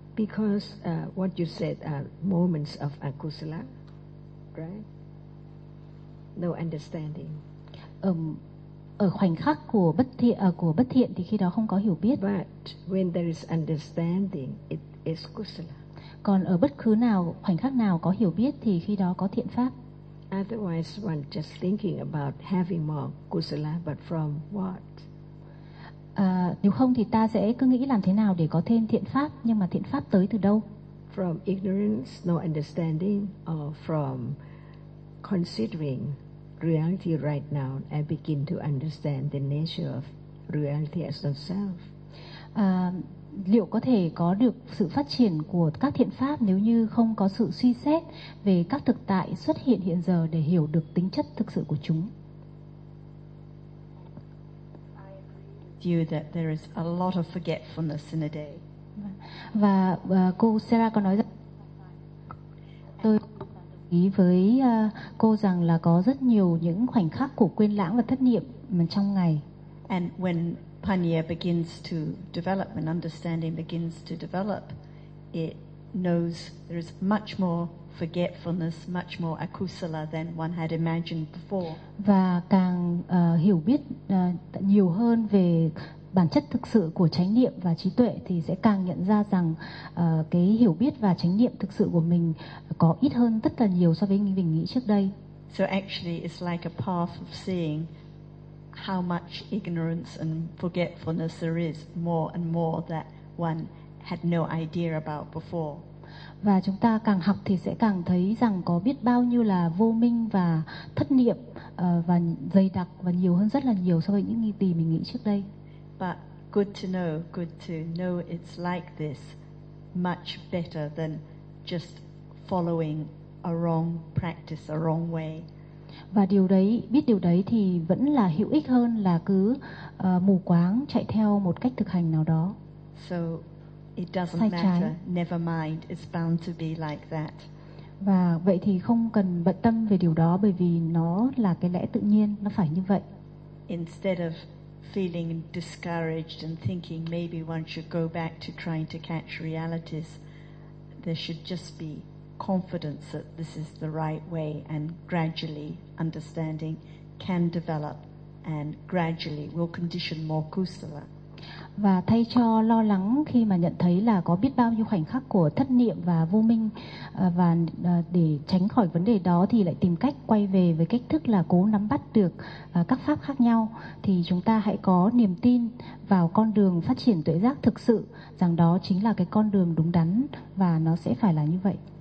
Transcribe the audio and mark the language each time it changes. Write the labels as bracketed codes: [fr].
[en] Because what you said are moments of akusala, right? No understanding. [vi] Ở khoảnh khắc của bất thiện thì khi đó không có hiểu biết. [en] But when there is understanding, it is kusala. [vi] Còn ở bất cứ nào, khoảnh khắc nào có hiểu biết thì khi đó có thiện pháp. [en] Otherwise, one just thinking about having more kusala, but from what? [vi] Nếu không thì ta sẽ cứ nghĩ làm thế nào để có thêm thiện pháp, nhưng mà thiện pháp tới từ đâu? [en] From ignorance, no understanding, or from considering reality right now and begin to understand the nature of reality as the self. [vi] Liệu có thể có được sự phát triển của các thiện pháp nếu như không có sự suy xét về các thực tại xuất hiện hiện giờ để hiểu được tính chất thực sự của chúng? [en] I agree with you that there is a lot of forgetfulness in a day. [vi] Và cô Sarah có nói rằng tôi ý với cô rằng là có rất nhiều những khoảnh khắc của quên lãng và thất niệm mà trong ngày. [en] And when Panya begins to develop and understanding begins to develop, it knows there is much more forgetfulness, much more akusala than one had imagined before. [vi] Và càng hiểu biết nhiều hơn về bản chất thực sự của chánh niệm và trí tuệ thì sẽ càng nhận ra rằng cái hiểu biết và chánh niệm thực sự của mình có ít hơn rất là nhiều so với mình nghĩ trước đây. [en] So actually it's like a path of seeing how much ignorance and forgetfulness there is, more and more that one had no idea about before. [vi] Và chúng ta càng học thì sẽ càng thấy rằng có biết bao nhiêu là vô minh và thất niệm và dày đặc và nhiều hơn rất là nhiều so với những nghi tì mình nghĩ trước đây. [en] But good to know it's like this, much better than just following a wrong practice, a wrong way. [vi] Và biết điều đấy thì vẫn là hữu ích hơn là cứ mù quáng chạy theo một cách thực hành nào đó. [en] So it doesn't matter, never mind, it's bound to be like that. [vi] Và vậy thì không cần bận tâm về điều đó bởi vì nó là cái lẽ tự nhiên, nó phải như vậy. [en] Instead of feeling discouraged and thinking maybe one should go back to trying to catch realities, there should just be confidence that this is the right way, and gradually understanding can develop and gradually will condition more kusala. [vi] Và thay cho lo lắng khi mà nhận thấy là có biết bao nhiêu khoảnh khắc của thất niệm và vô minh, và để tránh khỏi vấn đề đó thì lại tìm cách quay về với cách thức là cố nắm bắt được các pháp khác nhau, thì chúng ta hãy có niềm tin vào con đường phát triển tuệ giác thực sự, rằng đó chính là cái con đường đúng đắn và nó sẽ phải là như vậy.